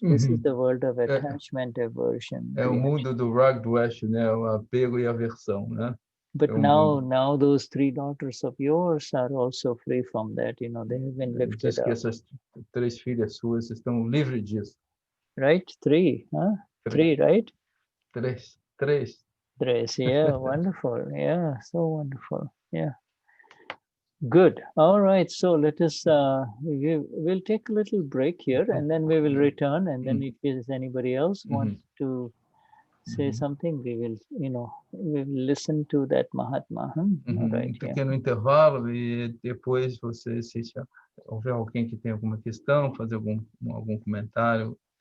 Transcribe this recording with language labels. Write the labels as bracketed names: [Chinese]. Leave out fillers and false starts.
[English] This is the world of attachment, aversion. [Portuguese] É o mundo do rag, dvesh, né, o apego e aversão, né? [English] But now those 3 daughters of yours are also free from that. You know, they have been lifted [Portuguese] Diz que [English] up. [Portuguese] essas 3 filhas suas estão livres disso. [English] Right? 3, huh? 3, right? 3. 3, yeah, wonderful. Yeah, so wonderful. Yeah. Good. All right. So let us, we'll take a little break here and then we will return. And then if there's anybody else wants to say something, we will, we'll listen to that Mahatma. All right. [Portuguese] Pequeno intervalo e depois você, se houver alguém que tem alguma questão, fazer algum comentário.